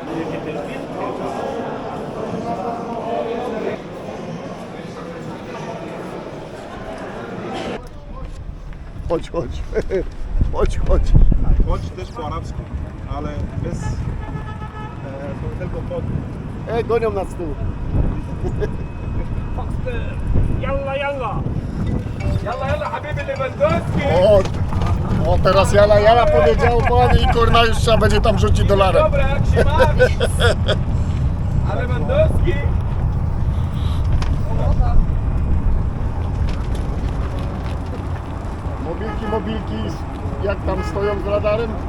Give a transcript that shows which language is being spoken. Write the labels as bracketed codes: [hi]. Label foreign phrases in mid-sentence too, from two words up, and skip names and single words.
[pl] Chodź, chodź. Chodź, chodź. Chodź też po arabsku, ale bez tylko pod. Gonią nas tu. [ar] يلا يلا يلا يلا حبيبي ليفاندوفسكي [pl] O, teraz jala powiedział pan i kurna już trzeba będzie tam rzucić dolarem. dobra jak się bawisz a Lewandowski Mobilki, jak tam stoją z radarem?